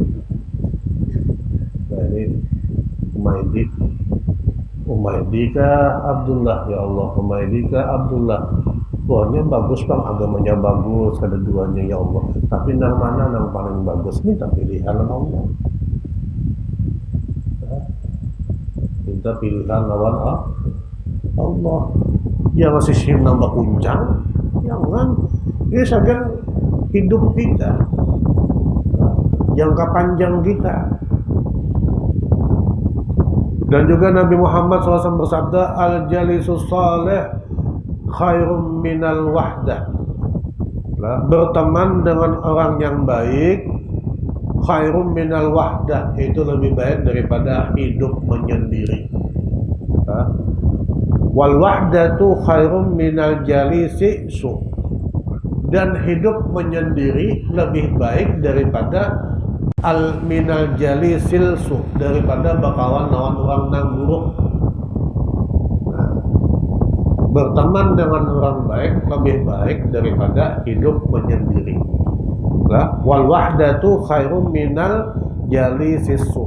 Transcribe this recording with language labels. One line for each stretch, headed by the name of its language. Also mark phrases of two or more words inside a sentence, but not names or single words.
Banjar: Nah ini Umaydi kah Abdullah
Arabic: يا الله,
Banjar: Umaydi kah Abdullah.
Indonesian: Pokoknya bagus bang, agamanya bagus, kedua-duanya
Arabic: يا الله.
Banjar: Tapi nang mana nang paling bagus, minta pilihan Allah. Minta pilihan lawan Allah.
Indonesian: Ya masih sih nambah kuncang, jangan. Ini saja hidup kita, jangka panjang kita. Dan juga Nabi Muhammad SAW bersabda,
Arabic: الجليس الصالح خير من الوحدة.
Indonesian: Berteman dengan orang yang baik
Arabic: خير من الوحدة,
Indonesian: itu lebih baik daripada hidup menyendiri.
Arabic: والوحدة خير من جليس السوء.
Indonesian: Dan hidup menyendiri lebih baik daripada
Arabic: من الجليس السوء,
Banjar: daripada bakawan lawan orang nang buruk.
Indonesian: Berteman dengan orang baik lebih baik daripada hidup menyendiri.
Arabic: والوحدة خير من الجليس السوء.